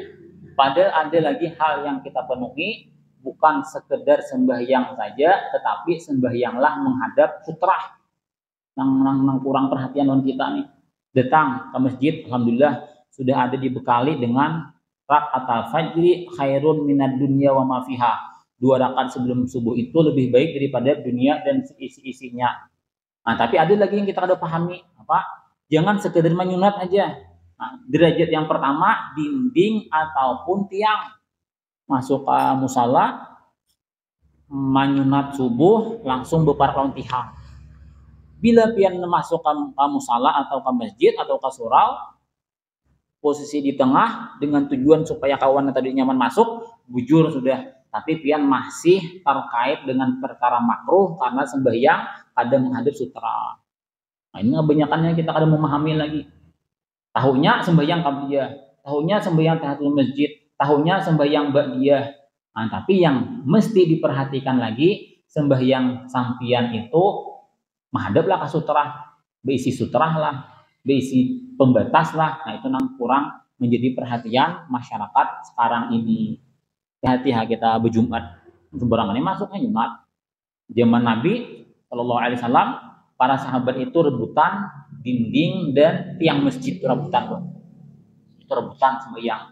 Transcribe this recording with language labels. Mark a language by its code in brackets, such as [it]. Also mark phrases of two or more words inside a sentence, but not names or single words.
[id] Padahal ada lagi hal yang kita penuhi, bukan sekedar sembahyang saja, tetapi sembahyanglah menghadap sutrah. [bjn] Nang kurang perhatian dengan kita nih. [id] Datang ke masjid, alhamdulillah sudah ada dibekali dengan [ar] ركعتا الفجر خير من الدنيا وما فيها. [id] 2 rakaat sebelum subuh itu lebih baik daripada dunia dan isi-isinya. Nah, tapi ada lagi yang kita ada pahami, apa? Jangan sekedar menyunat aja. Nah, derajat yang pertama dinding ataupun tiang. Masuk ke musala, [bjn] menyunat subuh langsung bebar lontihang. Bila pian masuk ke musala atau ke masjid atau ke surau, posisi di tengah dengan tujuan supaya kawan yang tadi nyaman masuk, bujur sudah. Tapi pian masih terkait dengan perkara makruh karena sembahyang ada menghadap sutra. [id] Nah, ini kebanyakannya kita kadang memahami lagi. Tahunya sembahyang qabliyah, tahunya sembahyang tahiyatul masjid, tahunya sembahyang ba'diyah. [bjn] Nah, tapi yang mesti diperhatikan lagi, sembahyang sampian itu menghadaplah ke sutra, berisi sutra lah, berisi pembatas lah. [id] Nah, itu yang kurang menjadi perhatian masyarakat sekarang ini. Hati-hati kita berjumat, sembarangannya masuknya Jumat. Zaman Nabi [ar] صلى الله عليه وسلم, [id] para sahabat itu rebutan dinding dan tiang masjid, itu rebutan itu rebutan sembahyang.